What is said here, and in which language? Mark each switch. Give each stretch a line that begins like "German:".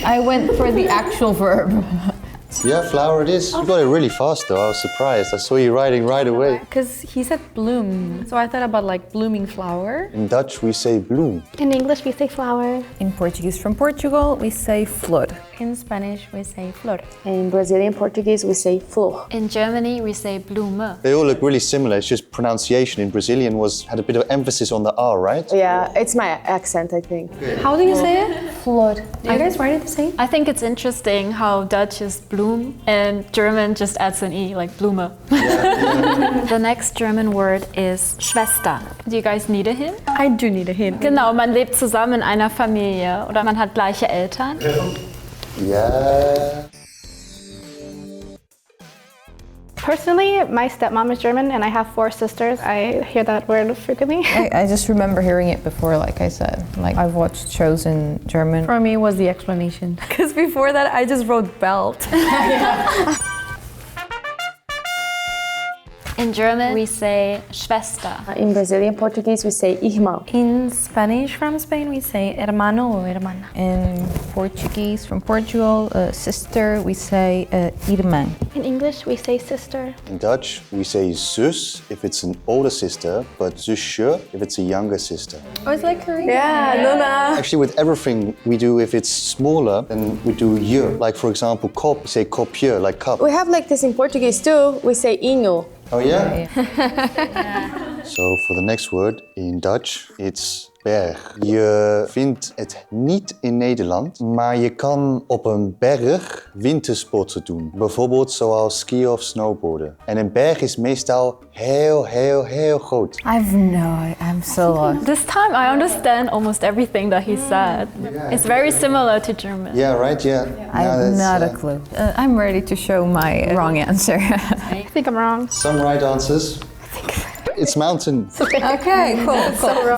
English: I went for the actual verb. Yeah, flower it is. You got it really fast though. I was surprised. I saw you writing right away. Because he said bloom, so I thought about like blooming flower. In Dutch, we say bloem. In English, we say flower. In Portuguese from Portugal, we say flor. In Spanish we say flor. In Brazilian Portuguese, we say flor. In Germany we say Blume. They all look really similar. It's just pronunciation. In Brazilian had a bit of emphasis on the R, right? Yeah, it's my accent, I think. How do you say it? Flor. Do you guys write it the same? I think it's interesting how Dutch is Bloom and German just adds an E, like Blume. The next German word is Schwester. Do you guys need a hint? I do need a hint.
German: Genau, man lebt zusammen in einer Familie oder man hat gleiche Eltern.
English: Yeah. Personally, my stepmom is German and I have 4 sisters. I hear that word frequently. I just remember hearing it before, like I said. Like I've watched shows in German. For me, was the explanation. Because before that, I just wrote belt. In German we say Schwester. In Brazilian Portuguese, we say irmão. In Spanish from Spain, we say hermano or hermana. In Portuguese from Portugal, sister, we say irmã. In English, we say sister. In Dutch, we say zus if it's an older sister, but zusje if it's a younger sister. Oh, it's like Korean. Yeah, Nuna. Actually, with everything we do, if it's smaller, then we do je. Like for example, kop, we say kopje, like cup. We have like this in Portuguese too. We say inho. Oh yeah? So for the next word in Dutch, it's berg.
Dutch: Je vindt het niet in Nederland, maar je kan op een berg wintersporten doen. Bijvoorbeeld zoals skiën of snowboarden. En een berg is meestal heel groot.
English: I'm so lost. This time I understand almost everything that he said. It's very similar to German. Yeah, right, yeah. I have not a clue. I'm ready to show my wrong answer. I think I'm wrong. Some right answers. It's mountain. Okay, cool.